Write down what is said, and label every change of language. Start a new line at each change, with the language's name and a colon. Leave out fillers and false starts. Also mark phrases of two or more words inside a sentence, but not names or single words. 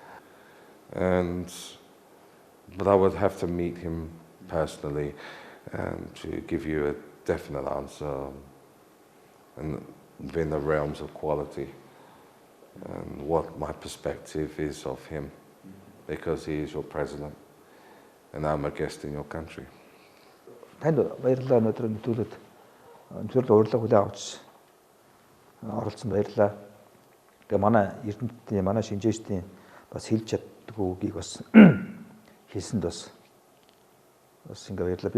English: But I would have to meet him personally to give you a definite answer and within the realms of quality and what my perspective is of him, because he is your president and I'm a guest in your country.
Mongolian: Танд баярлалаа өнөөдөр нөтөлөд урилга хүлээн авч оролцсон баярлалаа. Тэгээ манай Эрдэнэтийн манай шинжээчдийн бас хэлж чаддгүй үгийг бас хэлсэнд бас ингээ баярлалаа.